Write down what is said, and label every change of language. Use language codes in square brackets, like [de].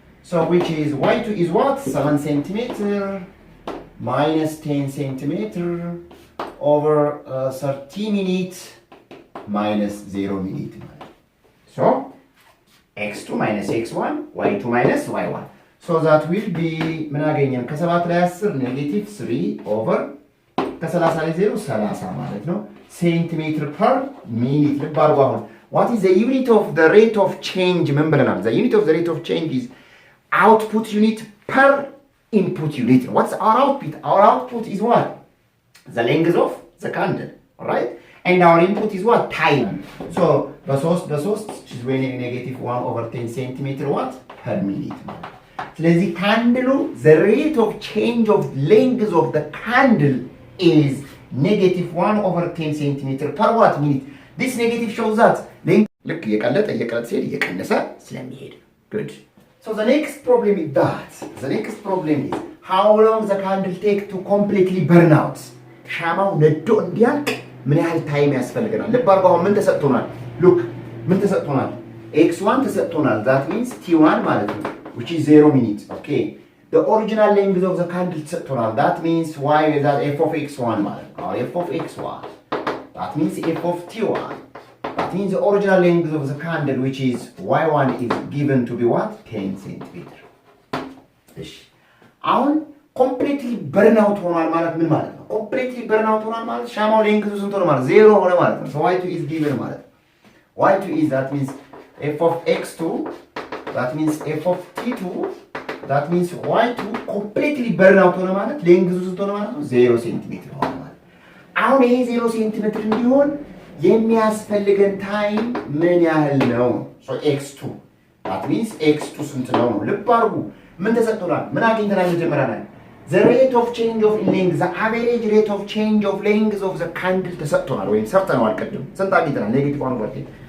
[en] So which is y2 is what 7 centimeter minus 10 centimeter over 30 minutes minus 0 minute. So x2 minus x1 y2 minus y1. So that will be [am] ምን አገኘን? ከ7 ላይ 10 ኔጌቲቭ 3 ኦቨር ከ30 ላይ 0 30 ማለት ነው ሴንቲሜትር ፐር ሚኒት። ልብ አድርጉ። አሁን [en] what is the unit of the rate of change [am] ምን ብለናል? [en] the unit of the rate of change is output unit per input unit. What's our output? Our output is what? The length of the candle, right? And our input is what? Time. So በ3 is when negative 1 over 10 centimeter what? per minute. [am] ስለዚህ ካንድሉ [en] the rate of change of length of the candle is negative 1 over 10 centimeter per what minute. This negative shows that [am] ልክ እየቀለጠ ሲሄድ እየቀነሰ ስለሚሄድ [en] good. So the next problem is how long the candle take to completely burn out. [am] ሻማው ነዶ እንዲያልቅ ምን ያህል ታይም ያስፈልገናል? ልብ አድርጉ። አሁን ምን ተሰጥቶናል? look ምን ተሰጥቶናል? [en] x1 ተሰጥቶናል። that means t1 ማለት ነው which is 0 minutes. Okay, the original length of the candle ተሰጥቶናል. that means y is that f of x1 ማለት ነው f of x1. that means f of t1. that means the original length of the candle which is y1 is given to be what 10 centimeter. [am] እሺ አሁን ኮምፕሊትሊ በርን አውት ሆኗል ማለት ምን ማለት ነው? ኮምፕሊትሊ በርን አውት ሆኗል ማለት ሻማው ሌንግዙ ስንት ሆነ ማለት 0 ሆነ ማለት ነው። [en] so y2 is given [am] ማለት y2 is that means f of x2. [en] that means f of t2. that means y2 completely burn out [am] ሆነ ማለት ሌንግዙ ስንት ሆነ ማለት ነው 0 ሴንቲሜትር ሆነ ማለት። አሁን ይሄ 0 ሴንቲሜትር እንዲሆን የሚያስፈልገን ታይም ምን ያህል ነው? [en] so x2 that means x2 [am] ስንት ነው? ልብ አድርጉ። ምን ተሰጥቶናል? ምን አግኝተናል? [en] መጀመሪያ ላይ the rate of change of length the average rate of change of length of the candle [am] ተሰጥቶናል ወይም ሰርተናል ቅድም። ስንት አግኝተናል? [en] ኔጌቲቭ 1 over 10.